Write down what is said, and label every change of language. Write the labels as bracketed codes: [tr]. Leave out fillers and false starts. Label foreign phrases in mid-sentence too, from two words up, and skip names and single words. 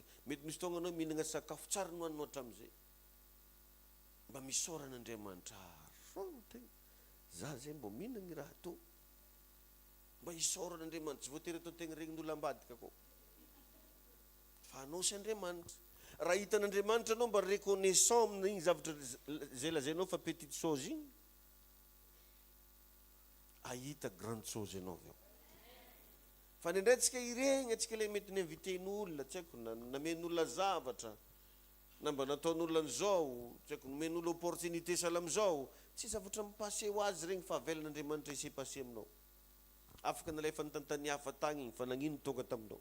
[mg] Mety misy fotoagna anao mihinagna sakafo tsara no haninao hatramin'izay. Mba misaora an'Andriamanitra. Tegna za zay mbo mihinagna raha to. Mba isaora an'Andriamanitra. Tsy voatery atao tegna regnin'olo ambadika koa. Fa anao sy Andriamanitra. Raha hitan'Andriamanitra anao mba reconnaissant amin'igny zavatra zay lazainao fa [fr] petite chose [mg] igny. Ahita [fr] grande chose [mg] ianao avy eo. Fa nendray tsika iregny atsika le mety ninviten'olona, tsy haiko namen'olona zavatra, na mba nataon'olona an'izao, tsy haiko nomen'olona opportunité sahala am'izao, tsy zavatra mipase ho azy regny fa avelan'Andriamanitra isay passé aminao. Afaka nalefa nytantany hafa tagny igny fa nagnino tonga taminao.